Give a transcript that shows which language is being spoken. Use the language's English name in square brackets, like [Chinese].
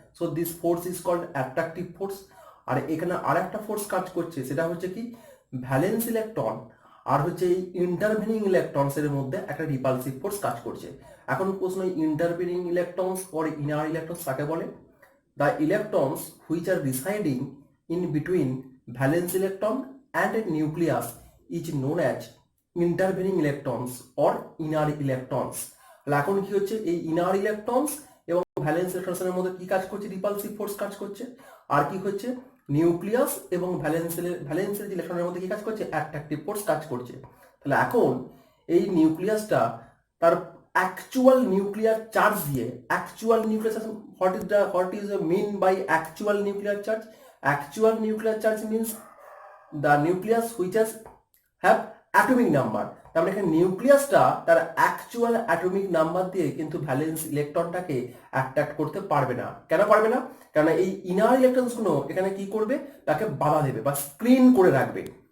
[English] So this force is called attractive force. [Bangla] আর এখানে আর একটা force কাজ করছে, সেটা হচ্ছে কি, ভ্যালেন্স ইলেকট্রন আর হচ্ছে এই ইন্টারভেনিং ইলেকট্রনস এর মধ্যে একটা রিপালসিভ ফোর্স কাজ করছে। এখন প্রশ্ন, intervening electrons or inner electrons কাকে বলে? [English] The electrons which are residing in between valence electron and a nucleus is known as intervening electrons or inner electrons. [Bangla] এখন কি হচ্ছে, এই ইনার ইলেকট্রনস এবং ভ্যালেন্স ইলেকট্রনসের মধ্যে কি কাজ করছে, রিপালসিভ ফোর্স কাজ করছে। আর কি হচ্ছে, নিউক্লিয়াস এবং ভ্যালেন্সের যে ইলেকট্রনের মধ্যে কি কাজ করছে, অ্যাট্রাকটিভ ফোর্স কাজ করছে। তাহলে এখন এই নিউক্লিয়াসটা তার [English] actual nuclear charge দিয়ে, actual nuclear charge, what is the mean by actual nuclear charge? Actual nuclear charge means the nucleus which has have atomic number। [Bangla] তার মানে এখানে নিউক্লিয়াসটা তার অ্যাকচুয়াল অ্যাটমিক নাম্বার দিয়ে কিন্তু ভ্যালেন্স ইলেকট্রনটাকে অ্যাট্রাক্ট করতে পারবে না। কেন পারবে না? কারণ এই ইনার ইলেকট্রনসগুলো এখানে কি করবে, তাকে বাধা দেবে বা স্ক্রিন করে রাখবে।